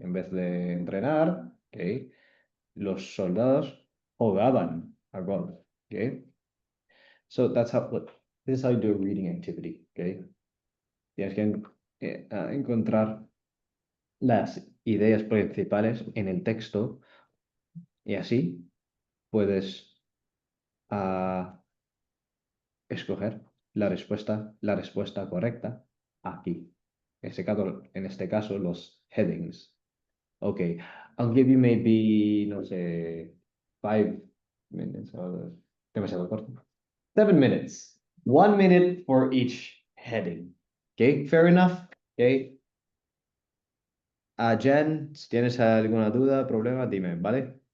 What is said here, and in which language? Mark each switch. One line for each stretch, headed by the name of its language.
Spanish: En vez de entrenar, okay, los soldados jugaban a golf, okay.
English: So that's how, look, this is how you do a reading activity, okay.
Spanish: Tienes que encontrar las ideas principales en el texto y así puedes escoger la respuesta correcta aquí. En este caso, los headings.
English: Okay, I'll give you maybe,
Spanish: no sé,
English: 5 minutes.
Spanish: Demasiado corto.
English: 7 minutes. 1 minute for each heading. Okay, fair enough. Okay.
Spanish: Jen, si tienes alguna duda, problema, dime, ¿vale?